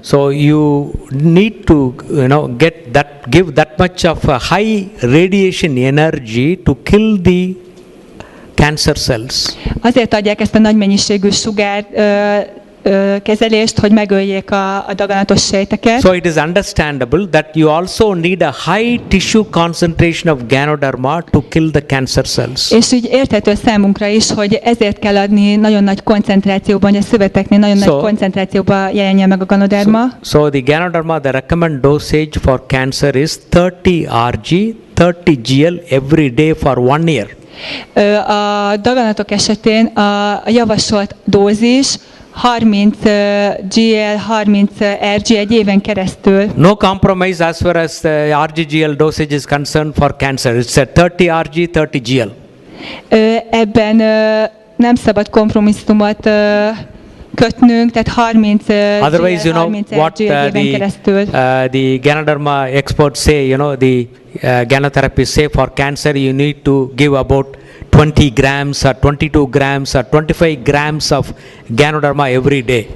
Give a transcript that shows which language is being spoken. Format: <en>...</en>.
<en>So you need to give that much of a high radiation energy to kill the cancer cells.</en> <hu>Azért adják ezt a nagy mennyiségű sugár kezelést, hogy megöljék a daganatos sejteket.</hu> <en>So it is understandable that you also need a high tissue concentration of Ganoderma to kill the cancer cells.</en> <hu>És így érthető számunkra is, hogy ezért kell adni nagyon nagy koncentrációban, hogy a szöveteknél nagyon nagy koncentrációban jelenjen meg a Ganoderma.</hu> <en>So the Ganoderma, the recommended dosage for cancer is 30 Rg, 30 Gl every day for 1 year.</en> <hu>A daganatok esetén a javasolt dózis 30 GL, 30 RG egy éven keresztül.</hu> <en>No compromise as far as the RG-GL dosage is concerned for cancer. It's a 30 RG, 30 GL.</en> <hu>Ebben nem szabad kompromisszumot kötnünk, tehát 30</hu> <en>Otherwise,</en> <hu>GL, 30 RG egy éven keresztül.</hu> <en>The Ganoderma experts say, the ganotherapy say for cancer you need to give about 20 grams or 22 grams or 25 grams of Ganoderma every day.</en>